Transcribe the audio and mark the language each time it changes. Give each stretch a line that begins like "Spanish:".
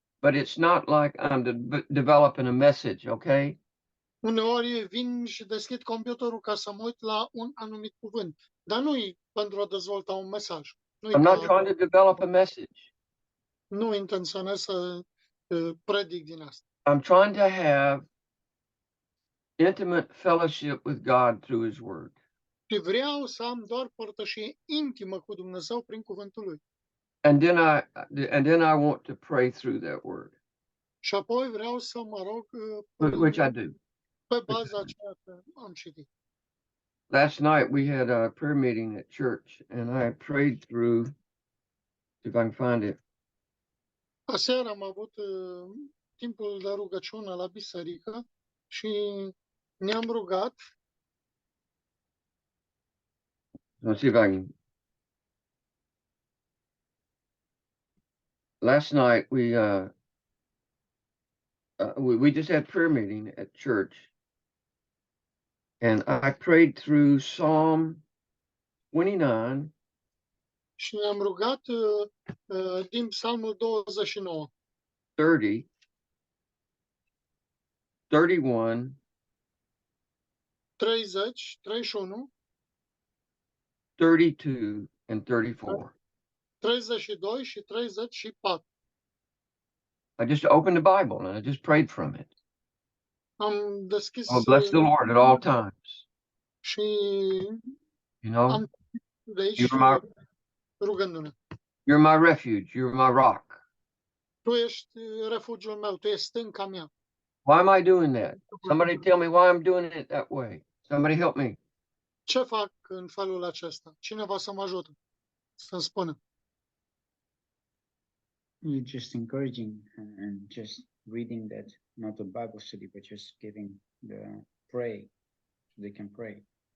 English: But it's not like I'm developing a message, okay?
Romanian: Uneori vin și deschid computerul ca să mă uit la un anumit cuvânt, dar nu-i pentru a dezvolta un mesaj.
English: I'm not trying to develop a message.
Romanian: Nu intenționez să predic din asta.
English: I'm trying to have intimate fellowship with God through His Word.
Romanian: Și vreau să am doar părtășie intimă cu Dumnezeu prin cuvântul lui.
English: And then I want to pray through that word,
Romanian: Și apoi vreau să mă rog
English: which I do.
Romanian: pe baza ceea ce am citit.
English: Last night we had a prayer meeting at church, and I prayed through, see if I can find it.
Romanian: Aseară am avut timpul de rugăciune la biserică și ne-am rugat.
English: Let's see if I can. Last night we just had prayer meeting at church, and I prayed through Psalm 29.
Romanian: Și ne-am rugat din Psalmul 29,
English: 30, 31,
Romanian: 30, 31,
English: 32, and 34.
Romanian: 32 și 34.
English: I just opened the Bible and I just prayed from it.
Romanian: Am deschis
English: Oh, bless the Lord at all times.
Romanian: și
English: You know,
Romanian: am de aici
English: you're my,
Romanian: rugându-ne.
English: you're my refuge. You're my rock.
Romanian: Tu ești refugiul meu, tu ești stânca mea.
English: Why am I doing that? Somebody tell me why I'm doing it that way. Somebody help me.
Romanian: Ce fac în felul acesta? Cineva să mă ajute, să-mi spună.
English: You're just encouraging and just reading that, not a Bible study, but just giving the pray, so they can pray.